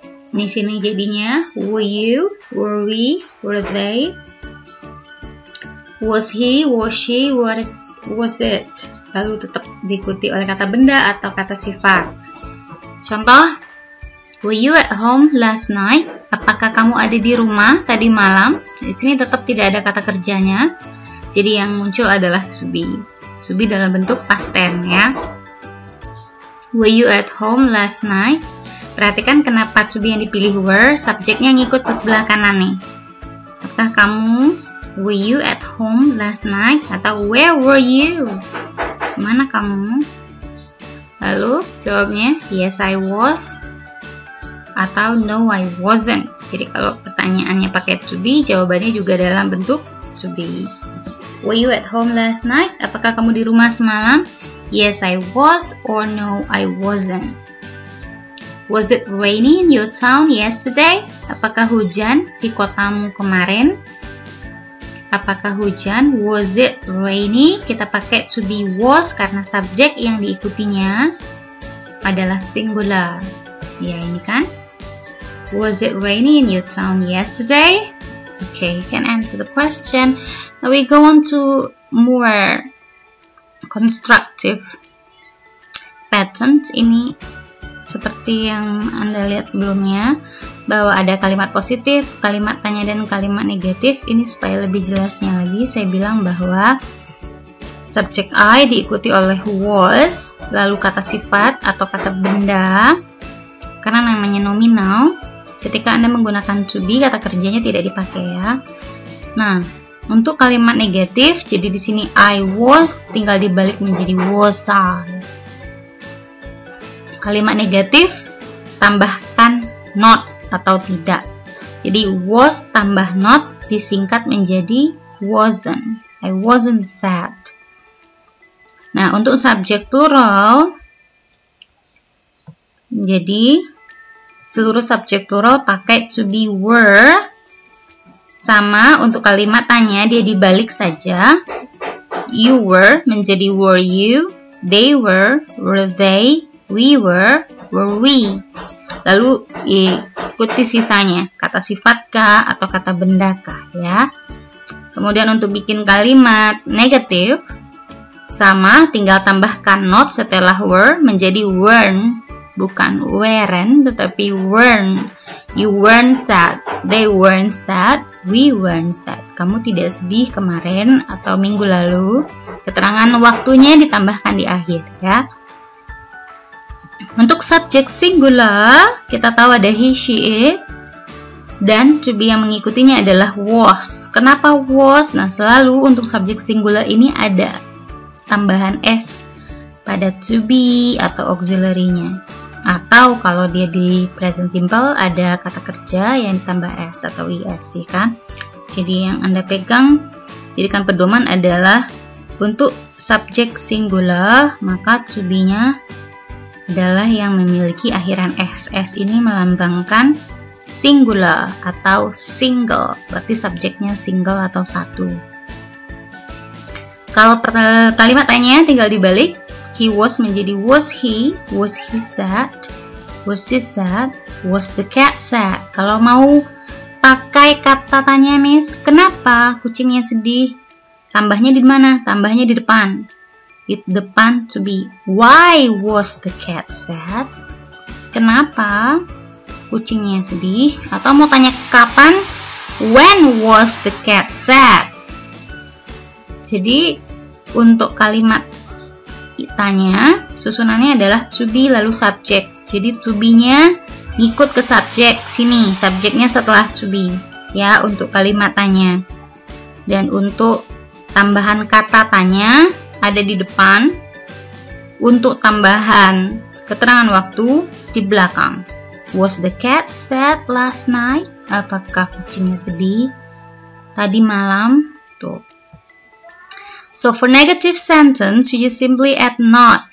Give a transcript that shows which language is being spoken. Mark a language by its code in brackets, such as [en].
[id] Di sini jadinya [en] were you, were we, were they, was he, was she, was it. [id] Lalu tetap diikuti oleh kata benda atau kata sifat. Contoh, [en] were you at home last night? [id] Apakah kamu ada di rumah tadi malam? Di sini tetap tidak ada kata kerjanya. Jadi yang muncul adalah to be. To be dalam bentuk past tense ya. [en] Were you at home last night? [id] Perhatikan kenapa to be yang dipilih were, subjeknya ngikut ke sebelah kanan nih. Apakah kamu, [en] were you at home last night? [id] Atau [en] where were you? [id] Mana kamu? Lalu jawabnya [en] yes I was [id] atau [en] no I wasn't. [id] Jadi kalau pertanyaannya pakai to be, jawabannya juga dalam bentuk to be. [en] Were you at home last night? [id] Apakah kamu di rumah semalam? [en] Yes I was or no I wasn't. Was it rainy in your town yesterday? [id] Apakah hujan di kotamu kemarin? Apakah hujan? [en] Was it rainy? [id] Kita pakai to be was karena subjek yang diikutinya adalah singular. Ya, ini kan. [en] Was it rainy in your town yesterday? Okay, you can answer the question. Now we go on to more constructive patterns. [id] Ini seperti yang Anda lihat sebelumnya, bahwa ada kalimat positif, kalimat tanya, dan kalimat negatif. Ini supaya lebih jelasnya lagi, saya bilang bahwa subjek I diikuti oleh was, lalu kata sifat atau kata benda, karena namanya nominal. Ketika Anda menggunakan to be, kata kerjanya tidak dipakai ya. Nah, Untuk kalimat negatif, jadi di sini I was tinggal dibalik menjadi was I. Kalimat negatif tambahkan not atau tidak. Jadi was tambah not disingkat menjadi wasn't. [en] I wasn't sad. [id] Nah, untuk subjek plural, jadi seluruh subjek plural pakai to be were. Sama untuk kalimat tanya, dia dibalik saja. [en] You were [id] menjadi [en] were you, they were they, we were we. [id] Lalu ikuti sisanya, kata sifat kah atau kata benda kah, ya. Kemudian untuk bikin kalimat negatif, sama, tinggal tambahkan not setelah were menjadi weren't. Bukan weren't, tetapi weren't. [en] You weren't sad, they weren't sad, we weren't sad. [id] Kamu tidak sedih kemarin atau minggu lalu. Keterangan waktunya ditambahkan di akhir, ya. Untuk subjek singular, kita tahu ada he, she, it. Dan to be yang mengikutinya adalah was. Kenapa was? Nah, selalu untuk subjek singular ini ada tambahan s pada to be atau auxiliary-nya. Atau kalau dia di present simple ada kata kerja yang ditambah s atau es, ya kan? Jadi yang Anda pegang, jadikan pedoman adalah untuk subjek singular, maka to be-nya adalah yang memiliki akhiran s. S ini melambangkan singular atau single, berarti subjeknya single atau satu. Kalau kalimat tanya tinggal dibalik. [en] He was [id] menjadi [en] was he sad, was she sad, was the cat sad. [id] Kalau mau pakai kata tanya, Miss, kenapa kucingnya sedih? Tambahnya di mana? Tambahnya di depan. Di depan [en] to be. Why was the cat sad? [id] Kenapa kucingnya sedih? Atau mau tanya kapan? [en] When was the cat sad? [id] Jadi untuk kalimat tanya, susunannya adalah to be lalu subjek. Jadi to be-nya ngikut ke subjek sini, subjeknya setelah to be, ya, untuk kalimat tanya. Dan untuk tambahan kata tanya ada di depan. Untuk tambahan keterangan waktu di belakang. [en] Was the cat sad last night? [id] Apakah kucingnya sedih tadi malam? Tuh. [en] So for negative sentence, you just simply add not.